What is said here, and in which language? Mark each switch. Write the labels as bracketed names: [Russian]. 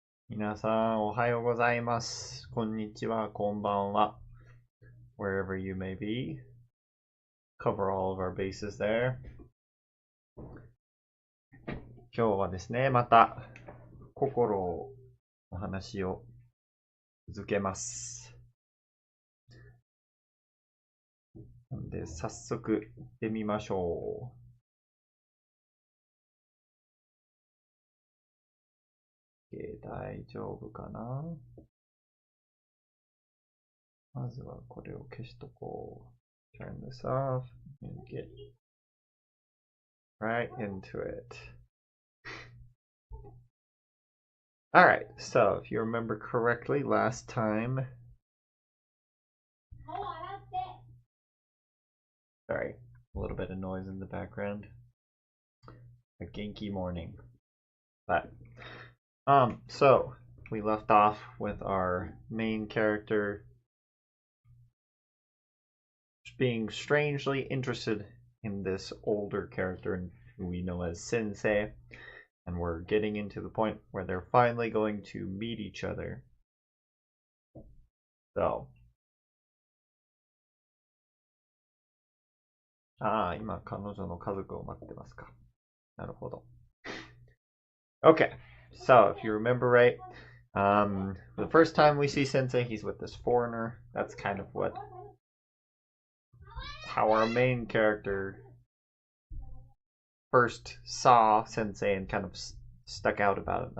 [Japanese] 皆さん、おはようございます。こんにちは、こんばんは。 [English] Wherever you may be. Cover all of our bases there. [Japanese] 今日はですね、また、心の話を続けます。なので、早速行ってみましょう。大丈夫かな？まずはこれを消しとこう。 [English] Turn this off and get right into it. Alright, so if you remember correctly, last time. Sorry, a little bit of noise in the background. A Genki morning. But, so we left off with our main character being strangely interested in this older character who we know as Sensei, and we're getting into the point where they're finally going to meet each other. [Japanese] So, 今彼女の家族を待ってますか。なるほど。 [English] Okay, so if you remember right, the first time we see Sensei, he's with this foreigner. That's kind of how our main character first saw Sensei and kind of stuck out about it.